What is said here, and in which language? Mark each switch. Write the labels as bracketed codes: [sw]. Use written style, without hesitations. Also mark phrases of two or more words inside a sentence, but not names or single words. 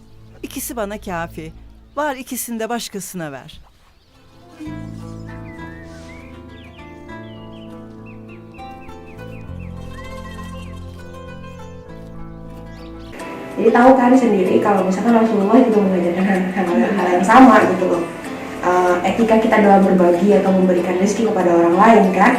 [tr] 2'si bana kafi. Var, ikisini de başkasına ver. [id] Jadi tahu kan sendiri kalau misalkan Rasulullah juga mengajarkan hal yang sama gitu loh. Etika kita dalam berbagi atau memberikan rezeki kepada orang lain kan.